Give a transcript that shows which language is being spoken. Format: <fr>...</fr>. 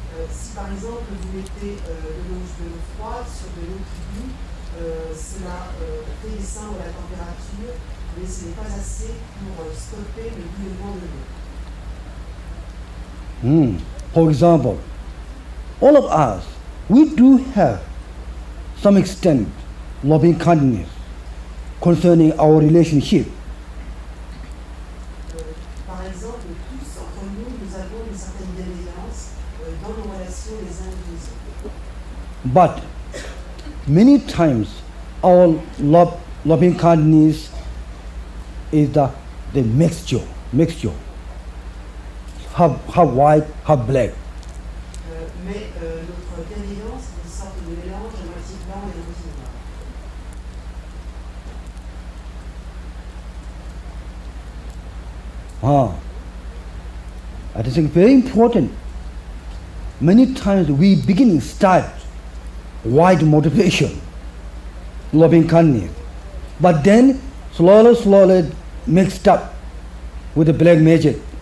<fr>Si par exemple vous mettez de l'eau froide sur de l'eau qui bout, cela fait descendre la température, mais ce n'est pas assez pour stopper le bouillonnement de l'eau.</fr> <en>For example, all of us, we do have some extent loving kindness concerning our relationship.</en> <fr>Par exemple, tous entre nous, nous avons une certaine bienveillance dans nos relations les uns avec les autres.</fr> <en>But many times our loving kindness is the mixture. half white, half black.</en> <fr>Mais notre bienveillance est une sorte de mélange à moitié blanc et à moitié noir.</fr> <en>I think very important. Many times we begin start white motivation, loving kindness, but then slowly mixed up with the black magic.</en>